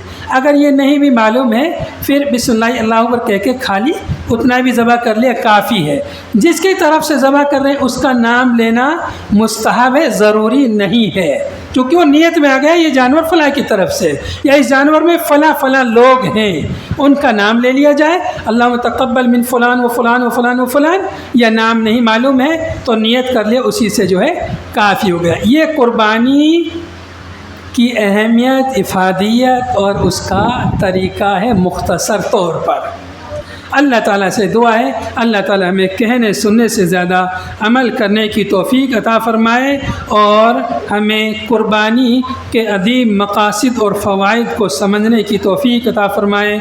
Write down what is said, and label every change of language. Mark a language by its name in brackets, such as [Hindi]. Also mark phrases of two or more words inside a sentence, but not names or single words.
[Urdu] اگر یہ نہیں بھی معلوم ہے پھر [Arabic] بسم اللہ اللہ اکبر [Urdu] کہہ کے خالی اتنا بھی ذبح کر لیا کافی ہے۔ جس کی طرف سے ذبح کر رہے ہیں اس کا نام لینا مستحب ہے، ضروری نہیں ہے، کیونکہ وہ نیت میں آ گیا یہ جانور فلاں کی طرف سے، یا اس جانور میں فلاں فلاں لوگ ہیں، ان کا نام لے لیا جائے۔ [Arabic] اللہم تقبل من فلان و فلان و فلان و فلان، [Urdu] یا نام نہیں معلوم ہے تو نیت کر لیا، اسی سے جو ہے کافی ہو گیا۔ یہ قربانی کی اہمیت، افادیت اور اس کا طریقہ ہے مختصر طور پر۔ اللہ تعالیٰ سے دعا ہے اللہ تعالیٰ ہمیں کہنے سننے سے زیادہ عمل کرنے کی توفیق عطا فرمائے، اور ہمیں قربانی کے عظیم مقاصد اور فوائد کو سمجھنے کی توفیق عطا فرمائے۔